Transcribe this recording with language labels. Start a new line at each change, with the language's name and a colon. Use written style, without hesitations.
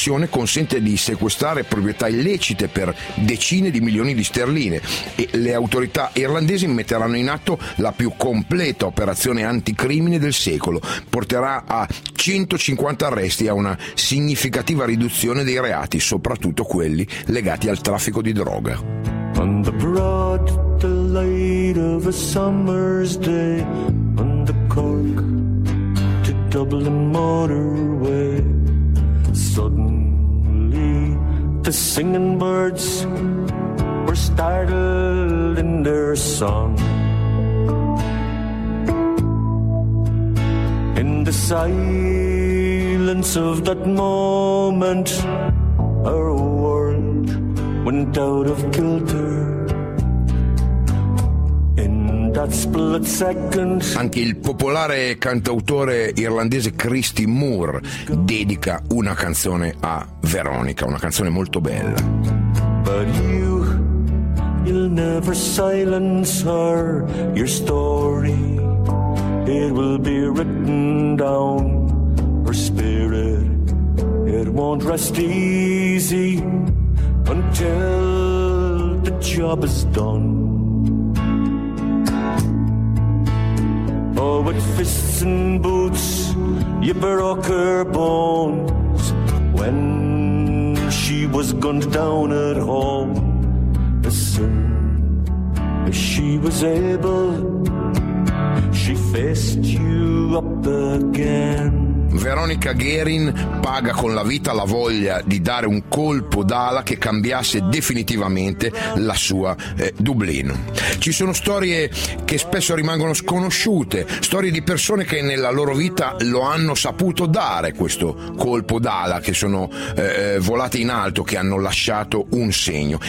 Italian: missione consente di sequestrare proprietà illecite per decine di milioni di sterline e le autorità irlandesi metteranno in atto la più completa operazione anticrimine del secolo. Porterà a 150 arresti e a una significativa riduzione dei reati, soprattutto quelli legati al traffico di droga.
English: On the broad delight of a summer's day, on the Cork to Dublin motorway, suddenly the singing birds were startled in their song. In the silence of that moment, our world went out of kilter.
Italian: Anche il popolare cantautore irlandese Christy Moore dedica una canzone a Veronica, una canzone molto bella.
English: But you'll never silence her, your story, it will be written down, her spirit, it won't rest easy until the job is done. Oh, with fists and boots, you broke her bones when she was gunned down at home. As soon as she was able, she faced you up again.
Italian: Veronica Guerin paga con la vita la voglia di dare un colpo d'ala che cambiasse definitivamente la sua Dublino. Ci sono storie che spesso rimangono sconosciute, storie di persone che nella loro vita lo hanno saputo dare questo colpo d'ala, che sono volate in alto, che hanno lasciato un segno.